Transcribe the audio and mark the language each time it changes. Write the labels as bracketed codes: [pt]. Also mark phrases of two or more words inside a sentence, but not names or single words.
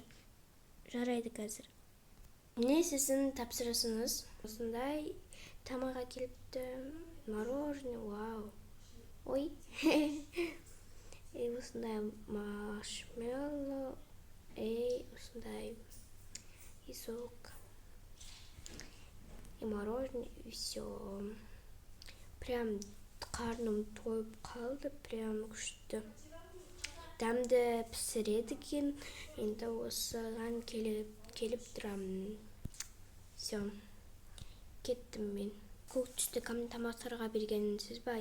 [kk] Жарайды қазір. Не сіздің тапсырысыңыз? Осындай тамаға келіпті. Мороженое, вау. Ой. Осындай маршмеллоу. Осындай сок. [ru] И мороженое, и все. [kk] Прям қарным тойып қалды, прям күшті. тамды пісіреді екен. Енді осыған келіп тұрамын. Все, кеттім мен. Көк түсті кім тамақтарға бергенсіз ба?